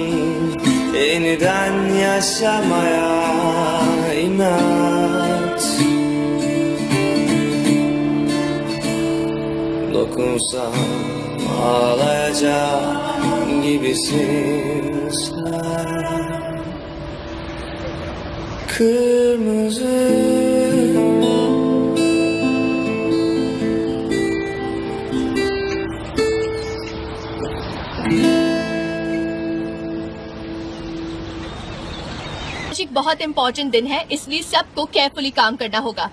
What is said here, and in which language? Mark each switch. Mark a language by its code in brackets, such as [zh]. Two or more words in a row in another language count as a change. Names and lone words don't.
[tr] Yeniden yaşamaya inat, dokunsam ağlayacak gibisin sen. Kırmızı [hi] एक बहुत इम्पोर्टेंट दिन है, इसलिए सबको केयरफुली काम करना होगा।